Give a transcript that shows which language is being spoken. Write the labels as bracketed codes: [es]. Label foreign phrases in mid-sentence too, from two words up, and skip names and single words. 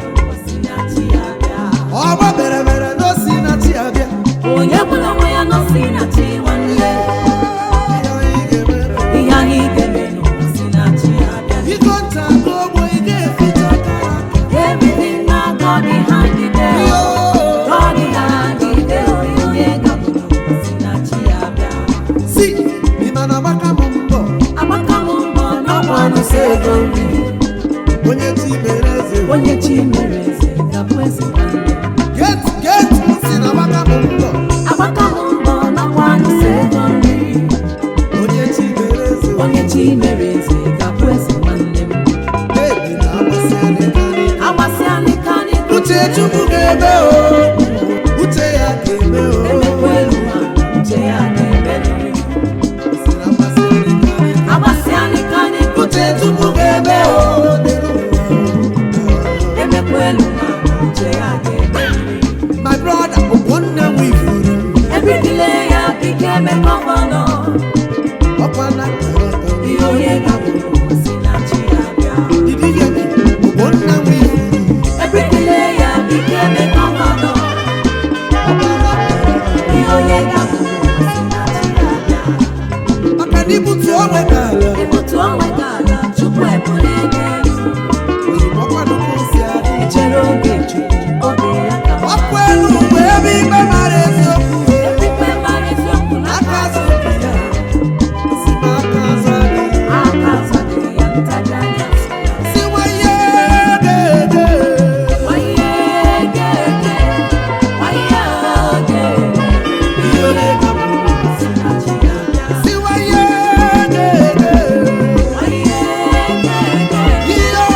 [ig] o si na chi ya bịa. Ọgba bere bere na o si na chi ya bịa. Onye gwara onwe ya na o si na chi nwanne? Ihe anyị ga-eme. Ihe anyị ga-eme na o si na chi ya bịa. Iko nta nke ogbo ị ga-eficha aka ya. [en] Everything na God behind the veil. Yo. God behind the veil. [ig] Onye ga-abụ na o si na chi ya Si, ị ma na agbaka m mbọ? Agbaka m mbọ, n'ọkwa anụ so ego nri. Onye chi mere eze. Onye chi mere eze, ga-abụ eze nwanne m. [en] Get, get, [ig] si na agbaka m mbọ. Agbaka m mbọ, n'ọkwa anụ so ego nri. Onye chi mere eze. Onye chi mere eze, ga-abụ eze nwanne m. Hey. Agbasịa n'ike anyị. Agbasịa n'ike anyị. Uche Chukwu ga-eme o. Uche ya ga-eme o. Emekwa elu ma uche ya ga-eme. Agbasịa n'ike anyị. Agbasịa n'ike anyị. Uche Chukwu ga-eme o. Emekwa elu ma uche ya ga-eme. [en] My brother, [ig] Ogbonna Nwifuru. [en] Every delay ya became a governor. [ig] Ọkwa na Ihe onye gagburu si na chi ya bịa. [en] Did you hear me? Ogbonna Nwifuru. Every delay ya became a governor. [ig] Ọkwa na Ihe onye gagburu si na chi ya bịa. Maka na ibutu onwe gị ala. Ibutu onwe gị ala, Chukwu ebulie gị elu. Ozugbo ọkwa nnukwu ozi adị. Ichere oge Chukwu, oge ya ka mma. Ọkwa elu bụ ebe ikpe mara eziokwu. Ebe ikpe mara eziokwu na Aka azụ dị ya. Osi na aka azụ adị. aka azụ dị ya, ntabi anya. Si waye gege. Waye gege, waye gege. Iyo le kabu. Si waye gege. Waye gege, Iyo.